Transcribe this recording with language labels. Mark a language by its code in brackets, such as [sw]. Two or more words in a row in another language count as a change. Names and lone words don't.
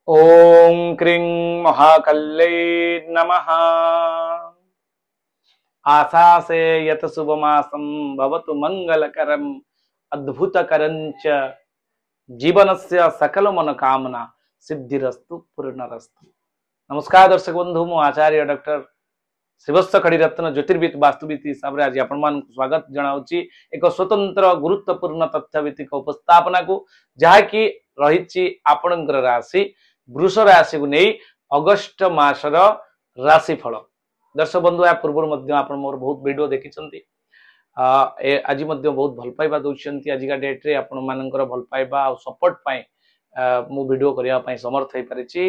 [sa] ओम क्रीं महाकल्लै नमः। आशासे यत शुभमासं भवतु मंगलकरम् अद्भुतकरञ्च जीवनस्य सकल मनोकामना सिद्धिरस्तु पूर्णरस्तु। [or] ନମସ୍କାର ଦର୍ଶକ ବନ୍ଧୁ, ମୁଁ ଆଚାର୍ଯ୍ୟ ଡକ୍ଟର ଶ୍ରୀବତ୍ସ ଖଡ଼ୀରତ୍ନ ଜ୍ୟୋତିର୍ବିଦ ବାସ୍ତୁବିଦ ହିସାବ ସେ ଆଜି ଆପଣ ମାନଙ୍କୁ ସ୍ୱାଗତ ଜଣାଉଛି ଏକ ସ୍ୱତନ୍ତ୍ର ଗୁରୁତ୍ୱପୂର୍ଣ୍ଣ ତଥ୍ୟଭିତ୍ତିକ ଉପସ୍ଥାପନା କୁ ଯାହାକି ରହିଛି ଆପଣଙ୍କର ରାଶି ବୃଷ ରାଶି କୁ ନେଇ ଅଗଷ୍ଟ ମାସର ରାଶିଫଳ। ଦର୍ଶକ ବନ୍ଧୁ ଯା ପୂର୍ବ ମୋର ବହୁତ ଭିଡିଓ ଦେଖି ଆଜି ବହୁତ ଭଲ ପାଇବା ଦୌରାନ ଆଜିକା ଡେଟରେ ଆପଣ ମାନଙ୍କର ଭଲ ପାଇବା ଔର ସପୋର୍ଟ ପାଇ ମୁଁ ଭିଡିଓ କରିବାକୁ ସମର୍ଥ ହୋଇ ପାରି।